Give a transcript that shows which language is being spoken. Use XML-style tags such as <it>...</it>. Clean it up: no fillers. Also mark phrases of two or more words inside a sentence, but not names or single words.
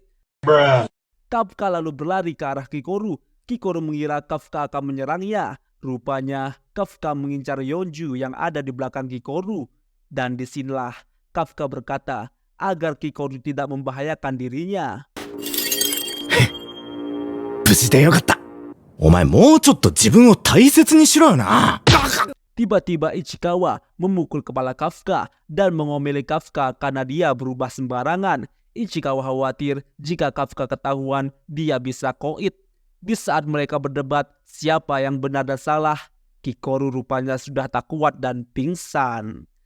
<id>Kafka lalu berlari ke arah Kikoru. Kikoru mengira Kafka akan menyerangnya. Rupanya Kafka mengincar Honju yang ada di belakang Kikoru. Dan disinilah Kafka berkata agar Kikoru tidak membahayakan dirinya.</id> <ja>無事でよかった。お前もうちょっと自分を大切にしろよな。</ja> <id>Tiba-tiba Ichikawa memukul kepala Kafka dan ngomeli Kafka karena dia berubah sembarangan. Ichikawa khawatir jika Kafka ketahuan dia bisa koit. Di saat mereka berdebat siapa yang benar dan salah, Kikoru rupanya sudah tak kuat dan pingsan.</id>